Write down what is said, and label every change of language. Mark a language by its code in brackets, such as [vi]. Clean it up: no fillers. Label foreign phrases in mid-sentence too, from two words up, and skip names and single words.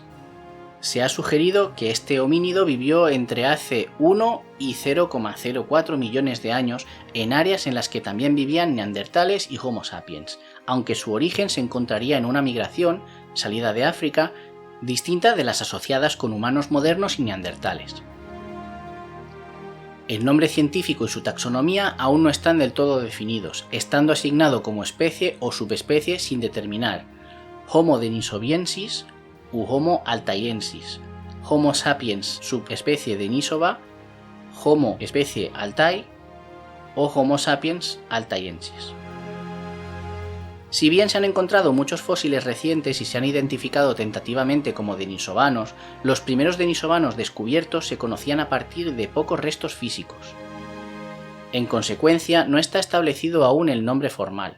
[es] Se ha sugerido que este homínido vivió entre hace 1 y 0,04 millones de años en áreas en las que también vivían neandertales y Homo sapiens, aunque su origen se encontraría en una migración, salida de África, distinta de las asociadas con humanos modernos y neandertales. El nombre científico y su taxonomía aún no están del todo definidos, estando asignado como especie o subespecie sin determinar: Homo denisoviensis u Homo altaiensis, Homo sapiens subespecie Denisova, Homo especie Altai o Homo sapiens altaiensis. Si bien se han encontrado muchos fósiles recientes y se han identificado tentativamente como denisovanos, los primeros denisovanos descubiertos se conocían a partir de pocos restos físicos. En consecuencia, no está establecido aún el nombre formal.